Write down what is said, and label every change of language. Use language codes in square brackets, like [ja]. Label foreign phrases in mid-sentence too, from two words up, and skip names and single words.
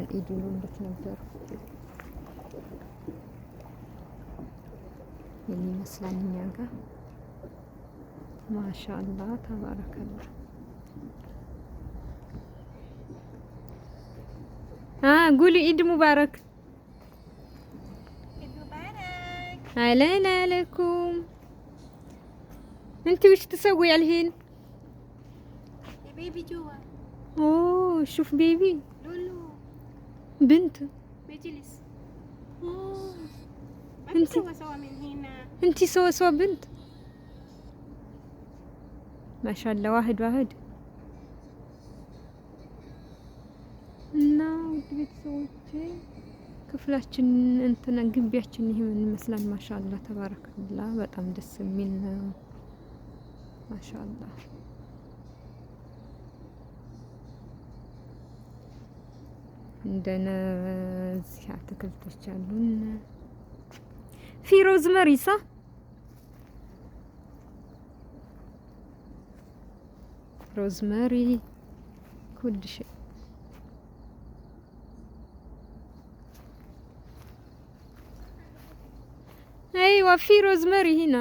[am] ኢዱ እንደት ነበር? ይመስላል እኛ ጋር [ar] ما شاء الله تبارك الله። [am] ጉሊ [ar] عيد مبارك። أهلا عليكم። انت وش تسوي الحين؟ بيبي جوا. اوه شوف بيبي لولو بنت بيجلس. انت سوا من هنا. انت سوا بنت ما شاء الله. [am] واحد እና ውድ ቤተሰቦቼ ክፍላችን እንትና ግቢያችን ይሄ ምን ይመስላል? [ar] ما شاء الله تبارك الله። [am] በጣም ደስ የሚል ነው። ማሻአላህ እንደነዚህ አትክልቶች አሉን። [ar] في روزماري [am] ሳ ሮዝመሪ [ar] كل شيء. ايوه في روزماري هنا.